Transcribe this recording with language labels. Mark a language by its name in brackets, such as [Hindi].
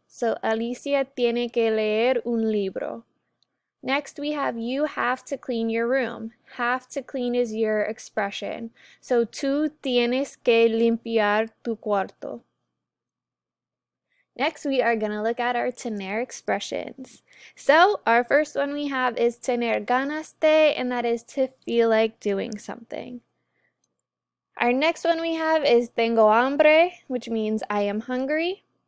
[Spanish] So Alicia tiene que leer un libro. [English] Next, we have you have to clean your room. Have to clean is your expression. [Spanish] So tú tienes que limpiar tu cuarto. [English] Next, we are going to look at our tener expressions. So our first one we have is tener ganas de, and that is to feel like doing something. Our next one we have is tengo hambre, which means I am hungry.